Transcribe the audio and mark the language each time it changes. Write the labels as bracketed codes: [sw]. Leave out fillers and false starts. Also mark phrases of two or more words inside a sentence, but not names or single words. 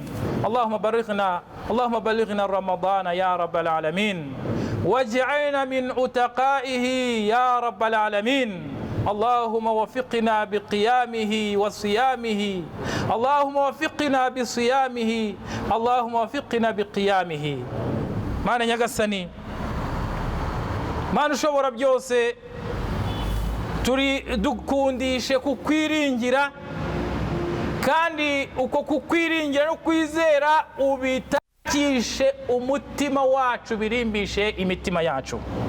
[ar] اللهم بلغنا رمضان يا رب العالمين واجعلنا من عتقائه يا رب العالمين. اللهم وفقنا بقيامه وصيامه، اللهم وفقنا بصيامه، اللهم وفقنا بقيامه. [rw] Mana nyagasani, Mana ushobora byose, dukundishe kukwiringira, kandi uko kukwiringira no kwizera ubitakishe umutima wacu, birimbishe imitima yacu.